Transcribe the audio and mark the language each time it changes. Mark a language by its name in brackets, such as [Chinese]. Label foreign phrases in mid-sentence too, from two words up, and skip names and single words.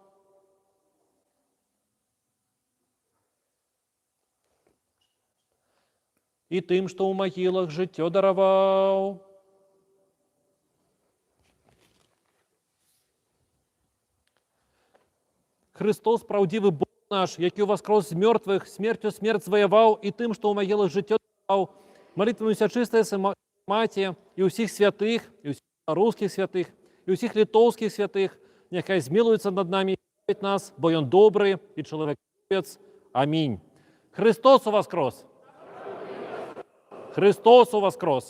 [Ukrainian] І тим, що у могилах життя дарував. Христос, правдивий Бог наш, який воскрес з [Russian] мертвых, смертью смерть завоевал, [Ukrainian] і тим, що у могилах життя дарував. Молитвуємося чистої Маті і усіх святих, і усіх русских святих, і усіх литовських святих, нехай змилується над нами і нас, бо Він добрий і чоловіколюбець. Амінь. Христос воскрес! Христос воскрес!